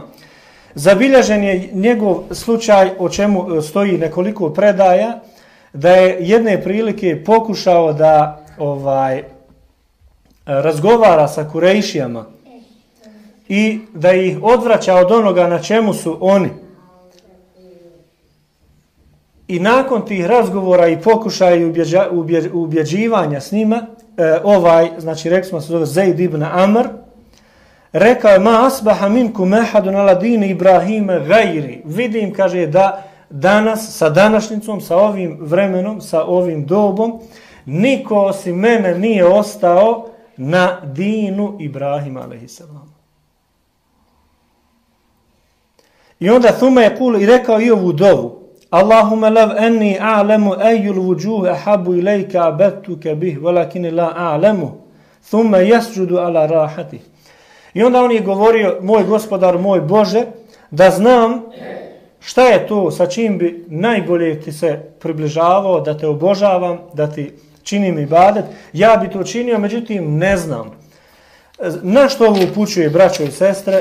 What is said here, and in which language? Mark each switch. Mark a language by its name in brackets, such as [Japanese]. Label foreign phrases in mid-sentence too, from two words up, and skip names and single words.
[Bosnian] Zabilježen je njegov slučaj, o čemu stoji nekoliko predaja, da je jedne prilike pokušao da razgovara sa Kurejšijama i da ih odvraća od onoga na čemu su oni. I nakon tih razgovora i pokušaja i ubjeđivanja s njima, znači rekli smo se zove Zaid ibn Amr, rekao je: [Arabic] ما أصبح منكم أحد على دين إبراهيم غيري. [Bosnian] Vidim, kaže, da danas, sa današnjicom, sa ovim vremenom, sa ovim dobom, niko osim mene nije ostao na dinu Ibrahima alejhiselam. I onda Thuma je kul i rekao i ovu dovu: [Arabic] اللهم لو أني أعلم أي الوجوه أحب إليك عبدتك به ولكن لا أعلم ثم يسجد على راحته. [Bosnian] I onda on je govorio: moj gospodar, moj Bože, da znam šta je to sa čim bi najbolje ti se približavao, da te obožavam, da ti činim ibadet, ja bi to činio, međutim ne znam. Na što ovo upućuje, braćo i sestre?